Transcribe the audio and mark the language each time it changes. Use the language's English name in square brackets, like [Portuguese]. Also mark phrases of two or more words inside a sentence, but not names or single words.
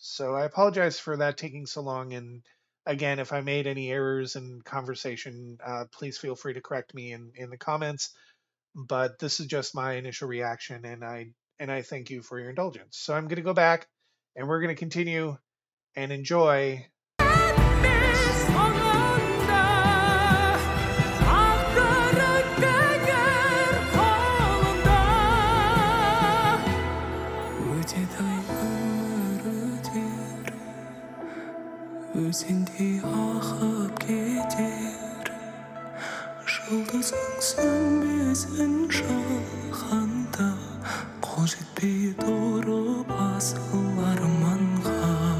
[English] So I apologize for that taking so long. And again, if I made any errors in conversation, please feel free to correct me in the comments. But this is just my initial reaction, and I thank you for your indulgence. So I'm going to go back, and we're going to continue and enjoy this. [Kazakh] Өзіңдей ағып кетер жұлдызың сөнбесін жалғанда қол жетпей тұрып асыл арманға